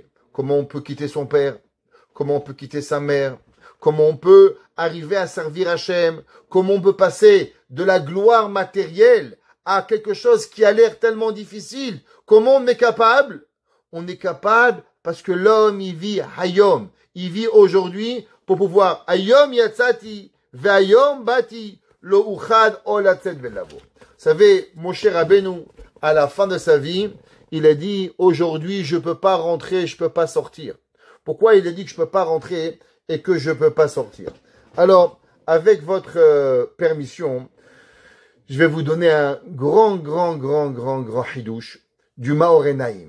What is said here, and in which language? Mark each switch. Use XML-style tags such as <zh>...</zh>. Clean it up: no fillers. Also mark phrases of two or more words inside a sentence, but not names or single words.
<fr>Comment on peut quitter son père, comment on peut quitter sa mère, comment on peut arriver à servir Hachem, comment on peut passer de la gloire matérielle à quelque chose qui a l'air tellement difficile. Comment on est capable? On est capable parce que l'homme, il vit Hayom. Il vit aujourd'hui pour pouvoir</fr> <he>היום יצאתי והיום באתי לא אוכל לצאת ולבוא.</he> <fr>Vous savez, Moshe Rabbeinu, à la fin de sa vie, il a dit, aujourd'hui, je peux pas rentrer, je peux pas sortir. Pourquoi il a dit que je peux pas rentrer et que je peux pas sortir? Alors, avec votre permission, je vais vous donner un grand hidouche du Maor Enaim.</fr>